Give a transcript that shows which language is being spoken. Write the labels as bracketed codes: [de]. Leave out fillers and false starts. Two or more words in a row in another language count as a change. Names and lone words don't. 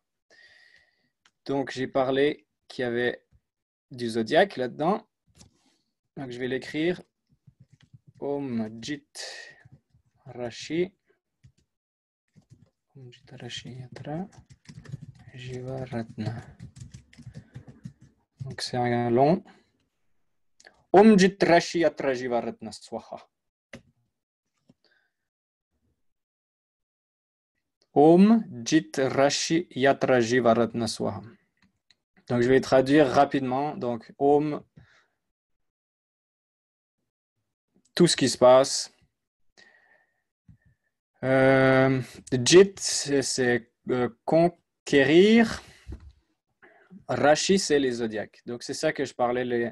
[fr] Donc, j'ai parlé qu'il y avait du zodiaque là-dedans. Donc, je vais l'écrire. [sa] ॐ जित राशि. ॐ जित राशि यत्र जीवरत्न. [fr] Donc, c'est un long. [sa] ॐ जित राशि यत्र जीवरत्न स्वाहा. ॐ जित राशि यत्र जीवरत्न स्वाहा. [fr] Donc, je vais traduire rapidement. Donc, Om, tout ce qui se passe. Jit, c'est conquérir. Rashi, c'est les zodiaques. Donc, c'est ça que je parlais.